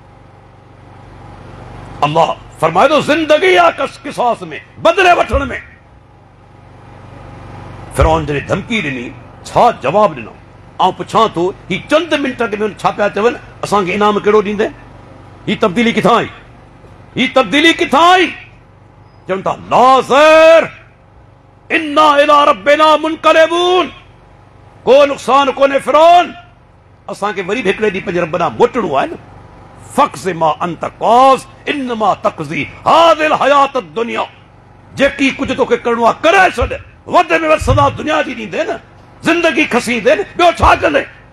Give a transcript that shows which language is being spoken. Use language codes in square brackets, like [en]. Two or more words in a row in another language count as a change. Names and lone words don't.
[sd] अल्लाह फरमाए थो ज़िंदगी आहे क़िसास में, बदिले वठण में। फिरौन जॾहिं धमकी ॾिनी, छा जवाब ॾिनो? आउं पुछां थो, ही चंद मिंट में छा पिया चवनि, असांखे इनाम कहिड़ो ॾींदे? ही तब्दीली किथां आई? ही तब्दीली किथां आई? चवनि था [ar] لا ضير إنا إلى ربنا منقلبون, [sd] को नुक़सान कोन्हे फिरौन, असांखे वरी बि हिकिड़े ॾींहुं पंहिंजे रब ॾांहुं मोटणो आहे न। [ar] فاقض ما أنت قاض إنما تقضي هذه الحياة الدنيا, [sd] जेकी कुझु तोखे करिणो आहे करे छॾ, वधि में वधि सज़ा दुनिया जी ॾींदे न, ज़िंदगी खसी ॾे न, ॿियो छा कंदे?